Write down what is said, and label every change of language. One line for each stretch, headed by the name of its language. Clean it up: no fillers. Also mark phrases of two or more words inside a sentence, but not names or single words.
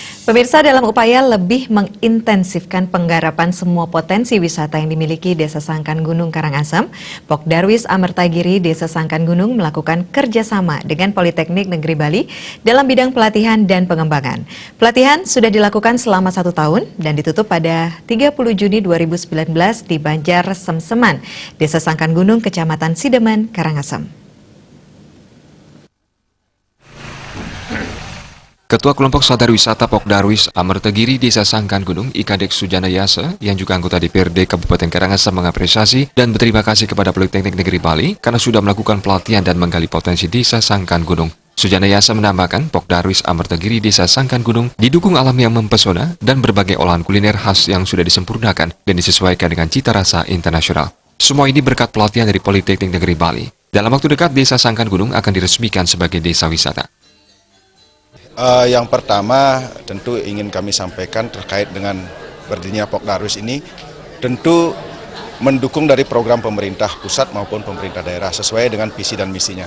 Indonesian: Pemirsa, dalam upaya lebih mengintensifkan penggarapan semua potensi wisata yang dimiliki Desa Sangkan Gunung Karangasem, Pok Darwis Amertagiri Desa Sangkan Gunung melakukan kerjasama dengan Politeknik Negeri Bali dalam bidang pelatihan dan pengembangan. Pelatihan sudah dilakukan selama 1 tahun dan ditutup pada 30 Juni 2019 di Banjar Semseman, Desa Sangkan Gunung, Kecamatan Sideman, Karangasem. Ketua Kelompok Sadar Wisata Pok Darwis Amertagiri Desa Sangkan Gunung Ikadek Sujana Yasa yang juga anggota DPRD Kabupaten Karangasem mengapresiasi dan berterima kasih kepada Politeknik Negeri Bali karena sudah melakukan pelatihan dan menggali potensi Desa Sangkan Gunung. Sujana Yasa menambahkan Pok Darwis Amertagiri Desa Sangkan Gunung didukung alam yang mempesona dan berbagai olahan kuliner khas yang sudah disempurnakan dan disesuaikan dengan cita rasa internasional. Semua ini berkat pelatihan dari Politeknik Negeri Bali. Dalam waktu dekat Desa Sangkan Gunung akan diresmikan sebagai desa wisata. Yang pertama tentu ingin kami sampaikan terkait dengan berdirinya Pok Darwis ini tentu mendukung dari program pemerintah pusat maupun pemerintah daerah sesuai dengan visi dan misinya.